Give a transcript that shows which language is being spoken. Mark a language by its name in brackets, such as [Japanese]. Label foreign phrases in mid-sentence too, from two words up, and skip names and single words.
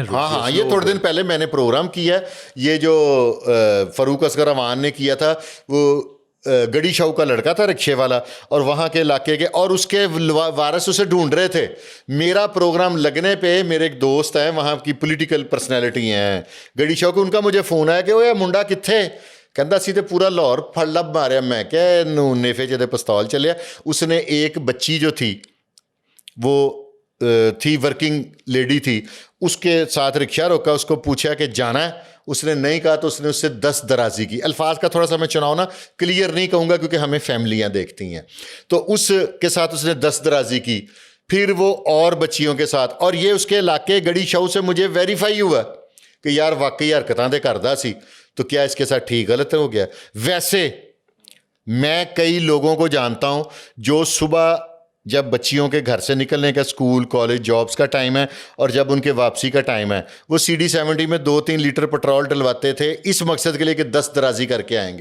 [Urdu] ہاں, یہ تھوڑے دن پہلے میں نے پروگرام کیا ہے, یہ جو فاروق اصغر اوان نے کیا تھا, وہ گڑی شاہو کا لڑکا تھا رکشے والا, اور وہاں کے علاقے کے, اور اس کے وارث اسے ڈھونڈ رہے تھے. میرا پروگرام لگنے پہ میرے ایک دوست ہیں وہاں کی [English] political personality [Urdu] ہیں گڑی شاہو کے, ان کا مجھے فون آیا کہ [Punjabi] وہ منڈا کتھے, کہندا سی تے پورا لاہور پھڑ لب ماریا. میں کہ نیفے جدے پستول چلیا. [Urdu] اس نے ایک بچی جو تھی وہ تھی, ورکنگ لیڈی تھی, اس کے ساتھ رکشہ روکا, اس کو پوچھا کہ جانا ہے, اس نے نہیں کہا تو اس نے اس سے 10 درازی کی. الفاظ کا تھوڑا سا میں چناؤ نا کلیئر نہیں کہوں گا کیونکہ ہمیں فیملیاں دیکھتی ہیں, تو اس کے ساتھ اس نے 10 درازی کی. پھر وہ اور بچیوں کے ساتھ, اور یہ اس کے علاقے گڑی شو سے مجھے ویریفائی ہوا کہ یار واقعی [Punjabi] حرکتاں دے کردا سی, [Urdu] تو کیا اس کے ساتھ ٹھیک غلط ہو گیا؟ ویسے میں کئی لوگوں کو جانتا ہوں جو صبح جب بچیوں کے گھر سے نکلنے کا [English] school college jobs [Urdu] کا ٹائم ہے اور جب ان کے واپسی کا ٹائم ہے, وہ CD70 میں 2-3 لیٹر پٹرول ڈلواتے تھے اس مقصد کے لیے کہ 10 درازی کر کے آئیں گے.